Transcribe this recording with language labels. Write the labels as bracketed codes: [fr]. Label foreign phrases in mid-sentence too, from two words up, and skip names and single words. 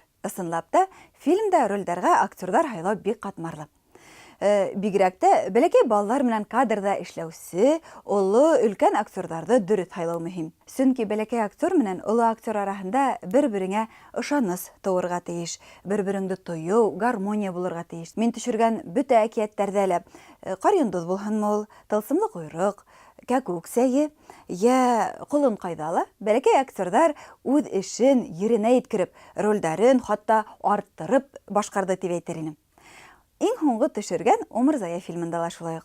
[tt] Ысынлап та, фильмда рольдәргә актердар һайлау бик катмарлы. Бигрәк тә бәләкәй балалар менән кадрда эшләүсе, олы, өлкән актердарны дөрес һайлау мөһим. Сөнки бәләкәй актер менән олы актер арасында бер-береңә ышаныс тууырга тиеш, бер-береңне тою, гармония булырга тиеш. Мин төшергән бөтә әкиятләрдә лә Карьондыз булһынмы ул, Тылсымлы койрык, Кәкүк сәйе, я Колын кайдала, бәләкәй актердар үз эшен еренә еткереп, рольдәрен хатта арттырып башкарды дип әйтер инем. Иң һуңгы төшергән Умырзая фильмында ла шулай ук.